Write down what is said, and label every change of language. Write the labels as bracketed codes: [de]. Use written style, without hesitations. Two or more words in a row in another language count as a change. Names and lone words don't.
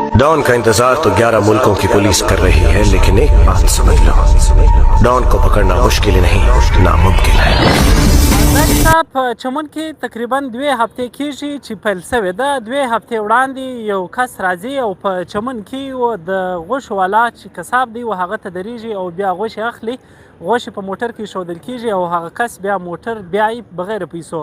[hi] डॉन का इंतजार तो 11 मुल्कों की पुलिस कर रही है, लेकिन एक बात समझ लो, डॉन को पकड़ना मुश्किल ही नहीं नामुमकिन है। [ps] دا په چمن کې تقریبا 2 هفتې کېږي چې پیل شوې ده. 2 هفتې وړاندې یو کس راځي او په چمن کې د غوښو والا چې کساب دی و هغه ته درېږي او بیا غوښې اخلي. غوښې په موټر کې ایښودل کېږي او هغه کس بیا موټر بیایي بغیر پیسو.